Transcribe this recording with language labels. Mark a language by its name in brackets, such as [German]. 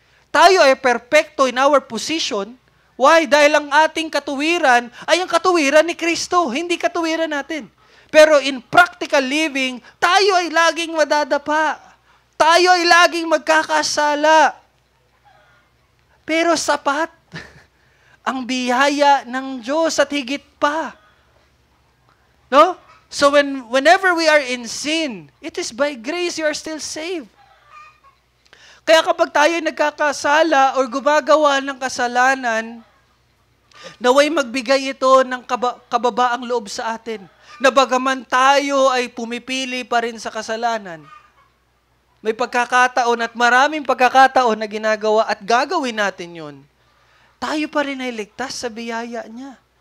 [Filipino] Tayo ay perpekto [English] in our position. Why? [Filipino] Dahil ang ating katuwiran ay ang katuwiran ni Kristo, hindi katuwiran natin. Pero [English] in practical living, [Filipino] tayo ay laging madadapa. Tayo ay laging magkakasala. Pero sapat ang biyaya ng Diyos at higit pa. No? [English] So whenever we are in sin, it is by grace you are still saved. [Filipino] Kaya kapag tayo ay nagkakasala or gumagawa ng kasalanan, naway magbigay ito ng kababaang loob sa atin. Na bagaman tayo ay pumipili pa rin sa kasalanan, may pagkakataon at maraming pagkakataon na ginagawa at gagawin natin yun, tayo pa rin ay ligtas sa biyaya niya.